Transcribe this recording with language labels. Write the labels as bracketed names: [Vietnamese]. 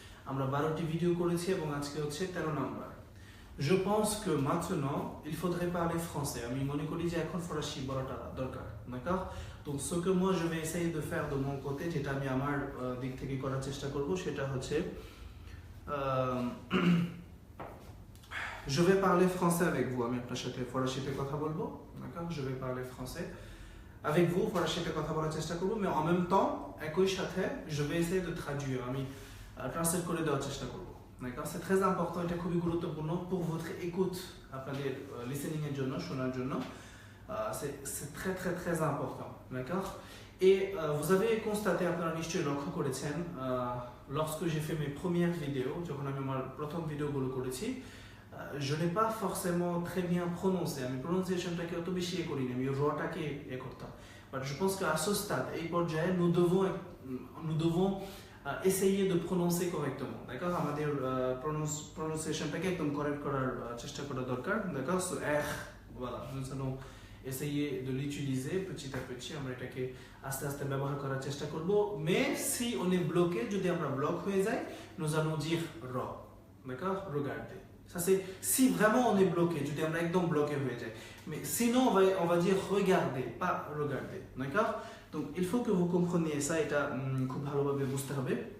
[Bangla] আমরা 12টি ভিডিও করেছি এবং আজকে হচ্ছে 13 নম্বর। [French] Je pense que maintenant il faudrait parler français. [Bangla] আমি মনে করি যে এখন ফরাসি বলাটা দরকার, [French] d'accord? Donc ce que moi je vais essayer de faire de mon côté, [Bangla] যেটা আমি আমার দিক থেকে করার চেষ্টা করব, সেটা হচ্ছে [French] je vais parler français avec vous. [Bangla] আমি আপনার সাথে ফরাসিতে কথা বলবো, [French] d'accord? Je vais parler français avec vous, [Bangla] ফরাসিতে কথা বলার চেষ্টা করব, [French] mais en même temps [Bangla] একই সাথে [French] je vais essayer de traduire. [Bangla] আমি ট্রান্সলেট করে দেওয়ার চেষ্টা করব, [French] d'accord? C'est très important, [Bangla] এটা খুবই গুরুত্বপূর্ণ [French] pour votre écoute, [Bangla] আপনাদের লিসেনিং এর জন্য, শোনার জন্য। [French] C'est très très très important, d'accord? Et vous avez constaté, [Bangla] আপনারা নিশ্চয়ই লক্ষ্য করেছেন, [French] lorsque j'ai fait mes premières vidéos, [Bangla] যখন আমি আমার প্রথম ভিডিওগুলো করেছি, [French] je n'ai pas forcément très bien prononcé. [Bangla] আমি প্রনাউন্সিয়েশনটাকে অত বেশি করিনি, আমি রটাকে করতাম। [French] But je pense qu'à ce stade, [Bangla] এই পর্যায়ে [French] nous devons essayer de prononcer correctement, d'accord? [Bangla] আমাদের prononciationটাকে একদম কারেক্ট করার চেষ্টা করা দরকার, [French] d'accord? So R, voilà, nous allons essayer de l'utiliser petit à petit. [Bangla] আমরা এটাকে আস্তে আস্তে ব্যবহার করার চেষ্টা করব। [French] Mais si on est bloqué, [Bangla] যদি আমরা ব্লক হয়ে যাই, [French] nous allons dire ro, d'accord? Regardez, Ça c'est si vraiment on est bloqué, [Bangla] যদি আমরা একদম bloqué হয়ে যাই। [French] Mais sinon on va dire regarder, pas regarder, d'accord? Donc il faut que vous compreniez ça, [Bangla] এটা খুব ভালোভাবে বুঝতে হবে।